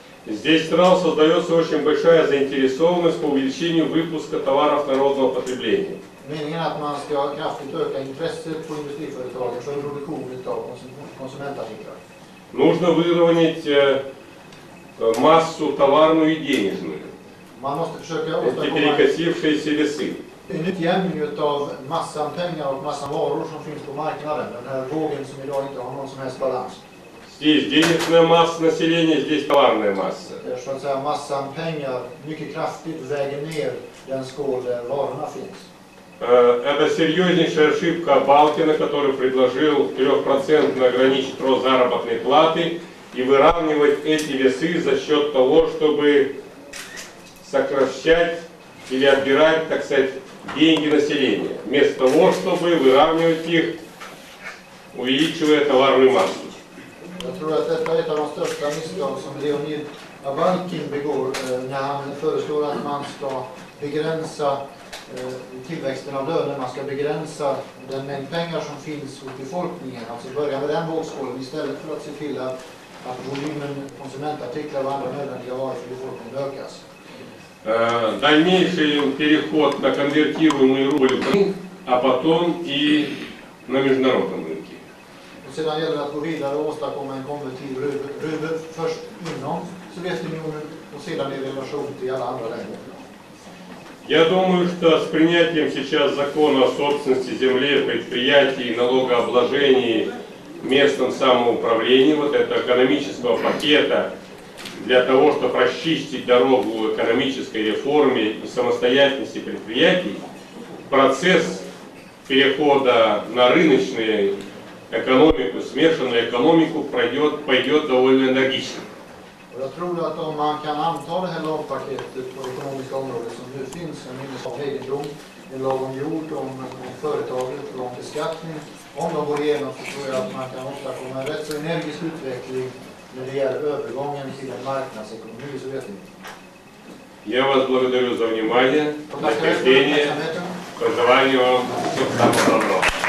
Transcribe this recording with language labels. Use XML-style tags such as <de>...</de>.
<ru>Здесь сразу создается очень большая заинтересованность по увеличению выпуска товаров народного потребления.</ru> <sv>Meningen är att man ska kraftigt öka intresset på industriföretagen för produktion av konsumentartiklar.</sv> <ru>Нужно выровнять массу товарную и денежную.</ru> <sv>Man måste försöka</sv> <ru>Эти</ru> <sv>åstadkomma</sv> <ru>перекосившиеся весы.</ru> <sv>en utjämning av massan pengar och massan varor som finns på marknaden. Den här vågen som idag inte har någon som helst balans.</sv> <ru>Здесь денежная масса населения, здесь товарная масса.</ru> <sv>Så att säga massan pengar mycket kraftigt väger ner den skål där varorna finns.</sv> <ru>Это серьезнейшая ошибка Балкина, который предложил 3% ограничить рост заработной платы и выравнивать эти весы за счет того, чтобы сокращать или отбирать, так сказать, деньги населения, вместо того, чтобы выравнивать их, увеличивая товарную массу.</ru> <sv>Jag tror att detta är ett av de största misstag som Leonid Abalkin begår när han föreslår att man ska begränsa tillväxten av löner, man ska begränsa den mängd pengar som finns hos befolkningen, alltså börja med den vågskålen istället för att se till att volymen konsumentartiklar och andra nödvändiga varor för befolkningen ökas.</sv> <ru>Дальнейший переход на конвертируемый рубль, а потом и на международном рынке.</ru> <sv>Sedan gäller det att gå vidare och åstadkomma en konvertiv rubel först inom Sovjetunionen och sedan i relation till alla andra länder.</sv> <ru>Я думаю, что с принятием сейчас закона о собственности земли, предприятий, налогообложении, местном самоуправлении, вот этого экономического пакета, для того, чтобы расчистить дорогу экономической реформе и самостоятельности предприятий, процесс перехода на рыночную экономику, смешанную экономику пойдет довольно энергично.</ru> <sv>Jag tror att om man kan anta det här lagpaketet på det ekonomiska området som nu finns, en minnesam egendom, en lag om jord, om företaget och om beskattning, om de går igenom så tror jag att man kan åstadkomma en rätt så energisk utveckling när det gäller övergången till en marknadsekonomi i Sovjetunionen.</sv> <ru>Я вас благодарю за внимание, нахождение, пожелаю вам всего самого доброго.</ru>